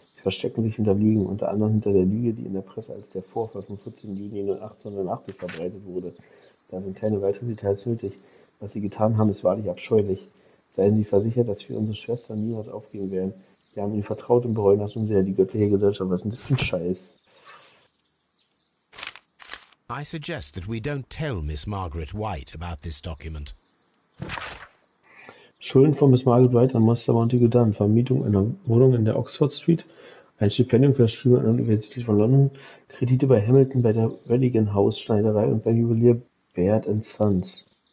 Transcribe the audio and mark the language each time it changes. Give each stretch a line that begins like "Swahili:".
German: Sie verstecken sich hinter Lügen, unter anderem hinter der Lüge, die in der Presse als der Vorfall vom 14. Juni 1880 verbreitet wurde. Da sind keine weiteren Details nötig. Was Sie getan haben, ist wahrlich abscheulich. Seien Sie versichert, dass wir unsere Schwestern niemals aufgeben werden. Wir haben Ihnen vertraut und bereuen das sehr. Die göttliche Gesellschaft, was ist denn das für ein Scheiß?
English: I suggest that we don't tell Miss Margaret White about this document.
German: Schulden von Miss Margaret White an Master Montague Dunn, Vermietung einer Wohnung in der Oxford Street, ein Stipendium für das Studium an der Universität von London, Kredite bei Hamilton, bei der Welligan House Schneiderei und beim Juwelier Baird & Sons.